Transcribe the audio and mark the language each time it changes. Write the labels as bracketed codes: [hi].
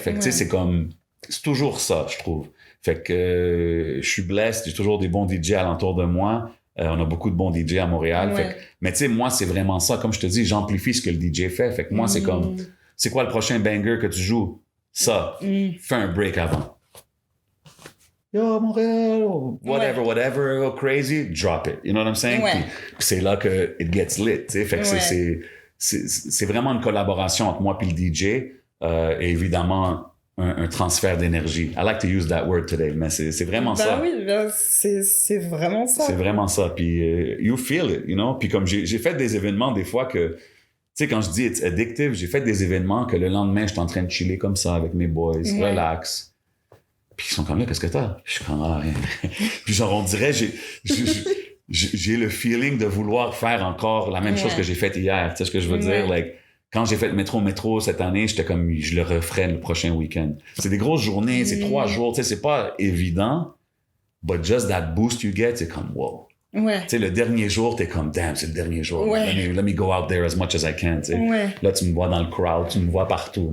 [fr] Fait que tu sais, c'est toujours ça, je trouve. Fait que je suis blessé, j'ai toujours des bons DJ alentour de moi. On a beaucoup de bons DJ à Montréal. Fait que, mais tu sais, moi, c'est vraiment ça. Comme je te dis, j'amplifie ce que le DJ fait. Fait que moi, c'est comme, c'est quoi le prochain banger que tu joues? Ça. Fais un break avant. [en] Yo, Montréal, whatever, go crazy, drop it. You know what I'm saying? [fr] Puis c'est là que [en] it gets lit, [fr] tu sais. Fait que c'est vraiment une collaboration entre moi et le DJ. Et évidemment, un transfert d'énergie. [en] I like to use that word today, [fr] mais c'est vraiment ça. Oui, c'est vraiment ça. C'est vraiment ça. Puis [en] you feel it, you know? [fr] Puis comme j'ai fait des événements des fois que, tu sais, quand je dis [en] it's addictive, [fr] j'ai fait des événements que le lendemain, je suis en train de chiller comme ça avec mes boys, relax. Puis ils sont comme là, qu'est-ce que t'as? Je suis comme, rien. Puis genre, on dirait, j'ai le feeling de vouloir faire encore la même chose que j'ai faite hier. Tu sais ce que je veux dire? Like, quand j'ai fait le métro cette année, j'étais comme, je le referai le prochain week-end. C'est des grosses journées, c'est 3 jours, tu sais, c'est pas évident. [en] But just that boost you get, [fr] c'est comme, wow. Ouais. Tu sais, le dernier jour, t'es comme, damn, c'est le dernier jour. [en] Let me go out there as much as I can, [fr] tu sais. Là, tu me vois dans le crowd, tu me vois partout.